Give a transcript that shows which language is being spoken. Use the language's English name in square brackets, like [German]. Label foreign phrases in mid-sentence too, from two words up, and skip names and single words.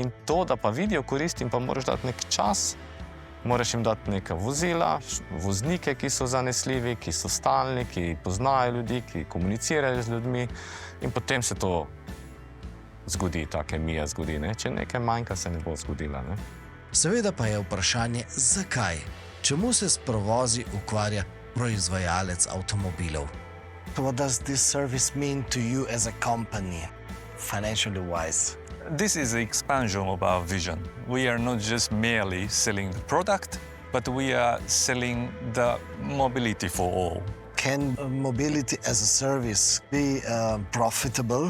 [Slovenian] In to, da pa vidijo korist in pa moraš dati nek čas, moraš jim dati neka vozila, voznike, ki so zanesljivi, ki so stalni, ki poznajo ljudi, ki komunicirajo z ljudmi in potem se to zgodi, ta kemija zgodi. Ne? Če nekaj manjka, se ne bo zgodila. Ne? Seveda pa je vprašanje, zakaj? Čemu se s provozi ukvarja proizvajalec avtomobilov? [English] What does this service mean to you as a company, financially wise? This is the expansion of our vision. We are not just merely selling the product, but we are selling the mobility for all. Can mobility as a service be profitable?